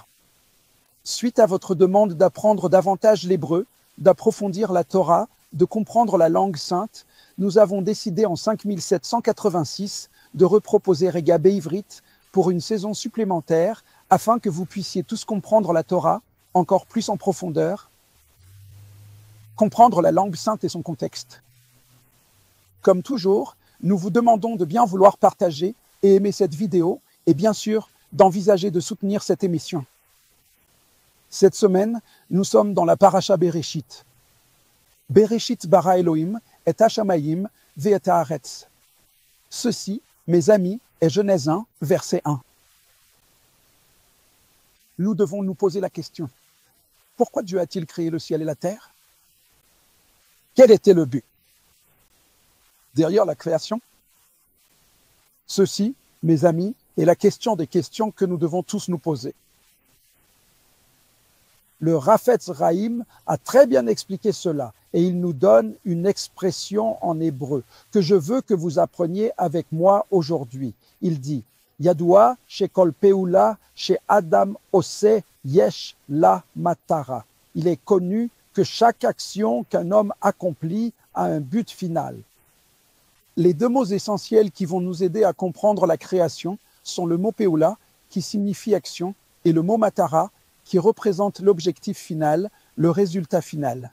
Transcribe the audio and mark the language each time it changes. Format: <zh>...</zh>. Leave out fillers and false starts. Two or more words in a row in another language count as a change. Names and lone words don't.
<fr>Suite à votre demande d'apprendre davantage l'hébreu, d'approfondir la Torah, de comprendre la langue sainte, nous avons décidé en 5786 de reproposer Regabé Ivrit pour une saison supplémentaire afin que vous puissiez tous comprendre la Torah encore plus en profondeur, comprendre la langue sainte et son contexte. Comme toujours, nous vous demandons de bien vouloir partager et aimer cette vidéo et bien sûr d'envisager de soutenir cette émission. Cette semaine, nous sommes dans la Parasha Bereshit.</fr> <he>בראשית ברא אלהים את השמים ואת הארץ.</he> <fr>Ceci, mes amis, est Genèse 1, verset 1. Nous devons nous poser la question. Pourquoi Dieu a-t-il créé le ciel et la terre? Quel était le but derrière la création? Ceci, mes amis, est la question des questions que nous devons tous nous poser. Le Rafetz Chaim a très bien expliqué cela et il nous donne une expression en hébreu que je veux que vous appreniez avec moi aujourd'hui. Il dit</fr> <he>ידוע שכל פעולה שאדם עושה יש לה מטרה.</he> <fr>Il est connu que chaque action qu'un homme accomplit a un but final. Les deux mots essentiels qui vont nous aider à comprendre la création sont le mot peula, qui signifie action, et le mot matara, qui représente l'objectif final, le résultat final.</fr>